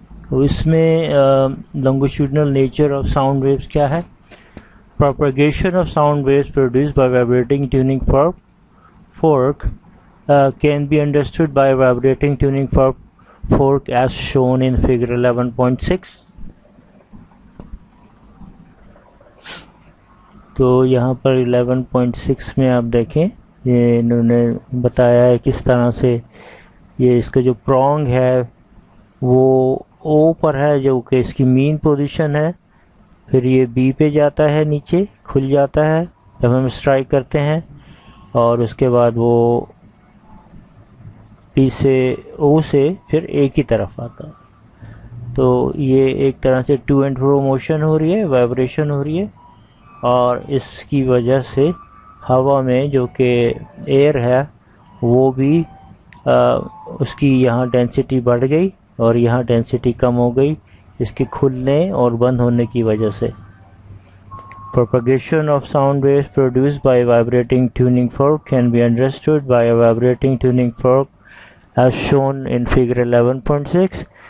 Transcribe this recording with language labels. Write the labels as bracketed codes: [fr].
[hi] तो इसमें [en] longitudinal nature of sound waves [hi] क्या है? [en] Propagation of sound waves produced by vibrating tuning fork can be understood by vibrating tuning fork as shown in figure 11.6. [hi] तो यहाँ पर 11.6 में आप देखें, ये इन्होंने बताया है किस तरह से ये इसका जो प्रॉन्ग है वो O पर है, जो कि इसकी मीन पोजीशन है, फिर ये B पे जाता है, नीचे खुल जाता है जब हम स्ट्राइक करते हैं, और उसके बाद वो B से O से फिर A की तरफ आता है। तो ये एक तरह से [en] to and fro motion [hi] हो रही है, वाइब्रेशन हो रही है, और इसकी वजह से हवा में जो कि एयर है वो भी उसकी यहाँ डेंसिटी बढ़ गई और यहाँ डेंसिटी कम हो गई इसके खुलने और बंद होने की वजह से। [en] Propagation of sound waves produced by vibrating tuning fork can be understood by a vibrating tuning fork as shown in figure 11.6.